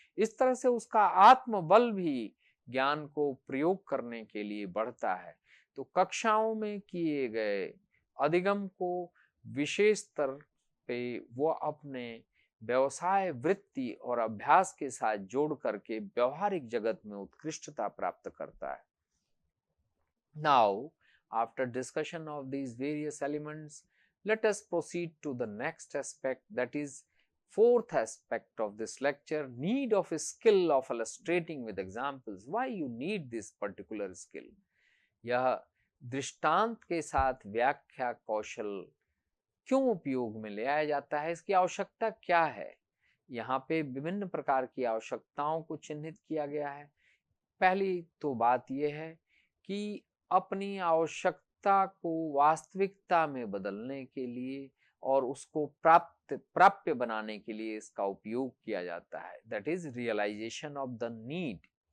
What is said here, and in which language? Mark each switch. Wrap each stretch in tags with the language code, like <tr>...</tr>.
<hi>इस तरह से उसका आत्मबल भी ज्ञान को प्रयोग करने के लिए बढ़ता है। तो कक्षाओं में किए गए अधिगम को विशेष स्तर पे वो अपने व्यवसाय, वृत्ति और अभ्यास के साथ जोड़ करके व्यवहारिक जगत में उत्कृष्टता प्राप्त करता है।</hi> <en>Now, after discussion of these various elements, let us proceed to the next aspect, that is fourth aspect of this lecture, need of a skill of illustrating with examples. Why you need this particular skill?</en> <hi>यह दृष्टांत के साथ व्याख्या कौशल क्यों उपयोग में ले आया जाता है, इसकी आवश्यकता क्या है। यहाँ पे विभिन्न प्रकार की आवश्यकताओं को चिन्हित किया गया है। पहली तो बात यह है कि अपनी आवश्यकता को वास्तविकता में बदलने के लिए और उसको प्राप्य बनाने के लिए इसका उपयोग किया जाता है,</hi> <en>That is realisation of the need.</en>